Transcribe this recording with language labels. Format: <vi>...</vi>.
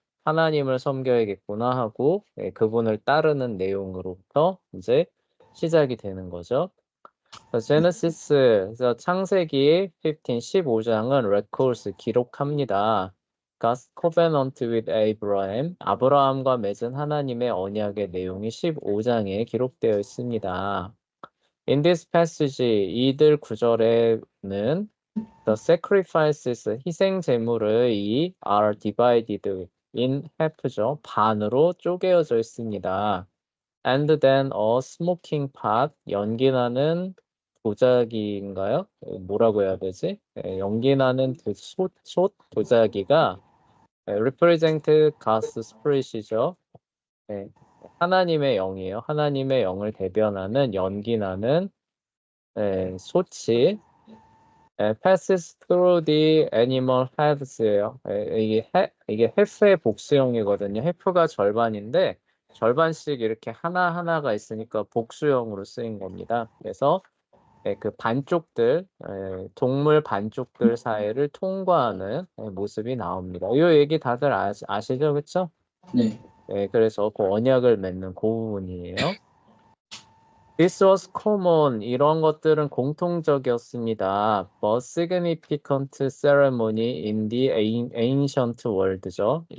<ko>하나님을 섬겨야겠구나 하고 그분을 따르는 내용으로부터 이제 시작이 되는 거죠. 제네시스, 창세기 15장은 records, 기록합니다.</ko> <en>God's covenant with Abraham,</en> <ko>아브라함과 맺은 하나님의 언약의 내용이 15장에 기록되어 있습니다.</ko> <en>In this passage,</en> <ko>이들 구절에는</ko> <en>the sacrifices,</en> <ko>희생 제물의</ko> <en>are divided in half죠.</en> <ko>반으로 쪼개어져 있습니다.</ko> <en>And then a smoking pot,</en> <ko>연기나는 도자기인가요? 뭐라고 해야 되지? 연기나는 그 솥 도자기가</ko> <en>represent God's spirit</en> <ko>이죠. 하나님의 영이에요. 하나님의 영을 대변하는 연기나는 솥이</ko> <en>passes through the animal heads</en> <ko>예요. 이게 해프의 복수형이거든요. 해프가 절반인데 절반씩 이렇게 하나하나가 있으니까 복수형으로 쓰인 겁니다. 그래서 그 반쪽들, 동물 반쪽들 사이를 통과하는 모습이 나옵니다. 이 얘기 다들 아시죠? 그렇죠? 네. 그래서 그 언약을 맺는 그 부분이에요.</ko> <en>This was common.</en> <ko>이런 것들은 공통적이었습니다.</ko> <en>But significant ceremony in the ancient world죠.</en>